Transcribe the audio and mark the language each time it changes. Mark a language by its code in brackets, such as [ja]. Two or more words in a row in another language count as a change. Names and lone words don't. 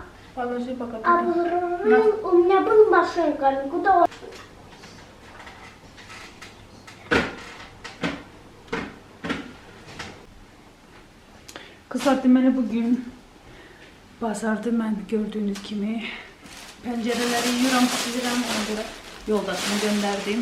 [ru] Положи пока. А у меня была машинка, никуда он... [az] Qızlar, deməli bugün bazarda mən gördüyünüz kimi pəncərələri yuyuram, silirəm, ona görə yoldaşımı göndərdim.